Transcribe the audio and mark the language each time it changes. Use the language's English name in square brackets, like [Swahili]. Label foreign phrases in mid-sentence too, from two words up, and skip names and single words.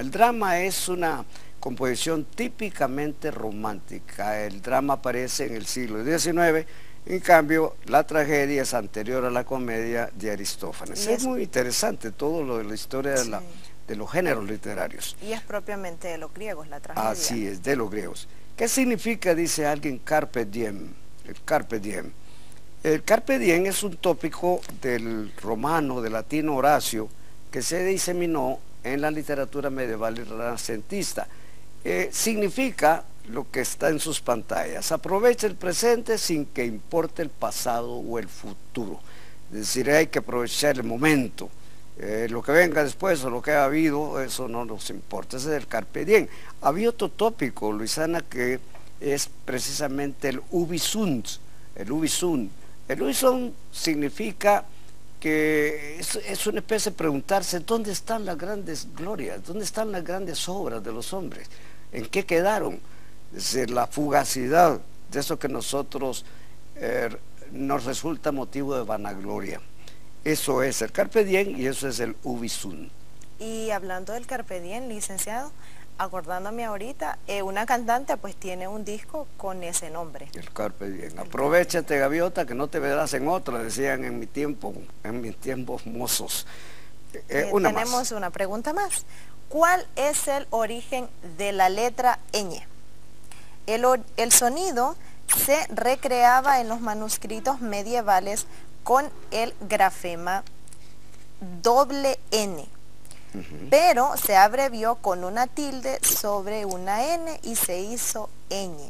[Spanish] El drama es una composición típicamente romántica, el drama aparece en el siglo XIX, en cambio la tragedia es anterior a la comedia de Aristófanes. Es muy interesante todo lo de la historia de los géneros literarios. Y es propiamente de los griegos la tragedia. Así es, de los griegos. ¿Qué significa, dice alguien, [Latin] carpe diem? El carpe diem. [Spanish] El [Latin] carpe diem [Spanish] es un tópico del romano, del latino Horacio, que se diseminó en la literatura medieval y renacentista. Significa lo que está en sus pantallas. Aprovecha el presente sin que importe el pasado o el futuro. Es decir, hay que aprovechar el momento. Lo que venga después o lo que ha habido, eso no nos importa. Ese es el [Latin] carpe diem. [Spanish] Había otro tópico, Luisana, que es precisamente el [Latin] ubi sunt. El ubi sunt. [Spanish] El [Latin] ubi sunt [Spanish] significa que es una especie de preguntarse dónde están las grandes glorias, dónde están las grandes obras de los hombres, en qué quedaron. Es decir, la fugacidad de eso que nosotros nos resulta motivo de vanagloria. Eso es el [Latin] carpe diem [Spanish] y eso es el [Latin] ubi sunt. [Spanish] Y hablando del [Latin] carpe diem, [Spanish] licenciado, acordándome ahorita, una cantante pues tiene un disco con ese nombre. [Latin] El carpe diem. [Spanish] Aprovechate, gaviota, que no te verás en otra, decían en mis tiempos mozos. Tenemos una pregunta más. ¿Cuál es el origen de la letra ñ? El sonido se recreaba en los manuscritos medievales con el grafema doble N, pero se abrevió con una tilde sobre una N y se hizo ñ.